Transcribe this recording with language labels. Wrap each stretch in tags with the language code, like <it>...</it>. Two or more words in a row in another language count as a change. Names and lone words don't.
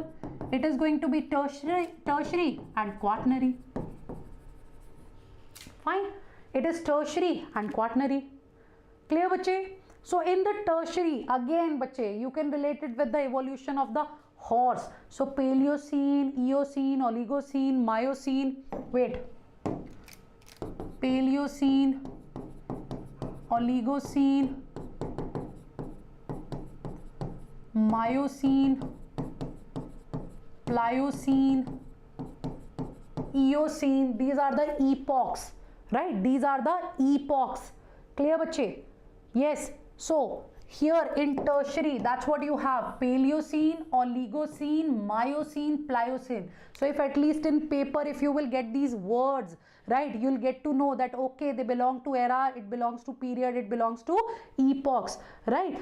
<en>It is going to be tertiary and quaternary. Fine. It is tertiary and quaternary. Clear, bache? So in the tertiary, again, bache, you can relate it with the evolution of the horse. So Paleocene, Eocene, Oligocene, Miocene. Wait. Paleocene, Oligocene, Miocene, Pliocene, Eocene. These are the epochs. Right, these are the epochs. Clear, bache? Yes. So here in tertiary, that's what you have: Paleocene, Oligocene, Miocene, Pliocene. So if at least in paper, if you will get these words, right, you'll get to know that okay, they belong to era, it belongs to period, it belongs to epochs, right?</en>